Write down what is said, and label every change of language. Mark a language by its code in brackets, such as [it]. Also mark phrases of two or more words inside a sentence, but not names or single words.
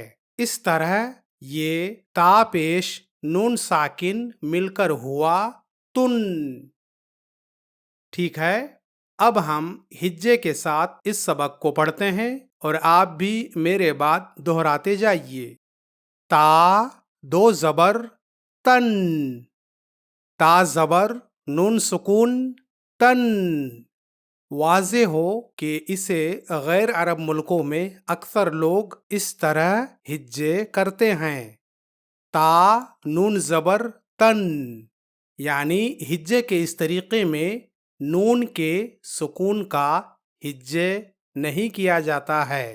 [ur] اس طرح یہ تا پیش نون ساکن مل کر ہوا تن۔ ٹھیک ہے، اب ہم ہجے کے ساتھ اس سبق کو پڑھتے ہیں اور آپ بھی میرے بعد دہراتے جائیے۔ تا دو زبر تن، تا زبر نون سکون تن۔ واضح ہو کہ اسے غیر عرب ملکوں میں اکثر لوگ اس طرح ہجے کرتے ہیں۔ تا نون زبر تن، یعنی ہجے کے اس طریقے میں نون کے سکون کا ہجے نہیں کیا جاتا ہے۔